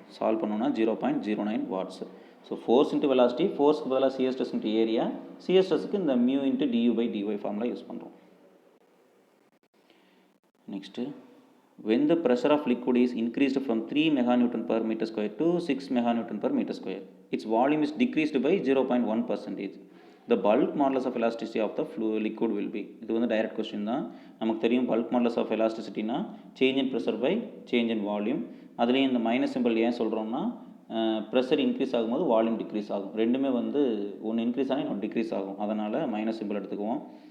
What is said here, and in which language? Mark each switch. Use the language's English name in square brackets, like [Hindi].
[Tamil] Solve பண்ணோன்னா 0.09 watts. So force into velocity, ஃபோர்ஸ்க்கு பதிலாக shear stress into area, shear ஸ்ட்ரெஸ்க்கு இந்த mu into due by dy formula use பண்ணுறோம். [English] Next, when the pressure of liquid is increased from 3 meganewton per meter square to 6 meganewton per meter square, its volume is decreased by 0.1%. The bulk modulus of elasticity of the liquid will be. [Tamil] இது வந்து direct question தான். நமக்கு தெரியும் bulk modulus of எலாஸ்டிசிட்டினா change in pressure by change in volume. அதுலேயும் இந்த minus simple ஏன் சொல்கிறோம்னா, pressure increase ஆகும்போது வால்யூம் டிக்ரீஸ் ஆகும். ரெண்டுமே வந்து ஒன்று இன்க்ரீஸ் ஆனால் இன்னொன்று டிக்ரீஸ் ஆகும். அதனால் மைனஸ் சிம்பிள் எடுத்துக்குவோம்.